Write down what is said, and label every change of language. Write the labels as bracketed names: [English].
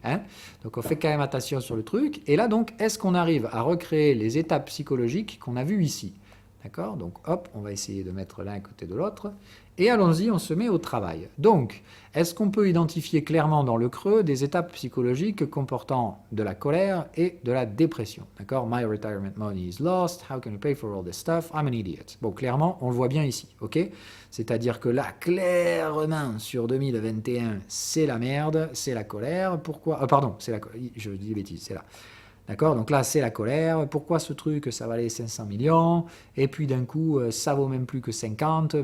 [French] Hein, donc on fait quand même attention sur le truc. Et là, donc, est-ce qu'on arrive à recréer les étapes psychologiques qu'on a vues ici? D'accord, donc hop, on va essayer de mettre l'un à côté de l'autre. Et allons-y, on se met au travail. Donc, est-ce qu'on peut identifier clairement dans le creux des étapes psychologiques comportant de la colère et de la dépression? [English] D'accord, my retirement money is lost, how can you pay for all this stuff, I'm an idiot. [French] Bon, clairement, on le voit bien ici, ok? C'est-à-dire que là, clairement, sur 2021, c'est la merde, c'est la colère. Pourquoi? Pardon, c'est la je dis des bêtises, c'est là. D'accord, donc là, c'est la colère. Pourquoi ce truc, ça valait 500 millions? Et puis d'un coup, ça vaut même plus que 50.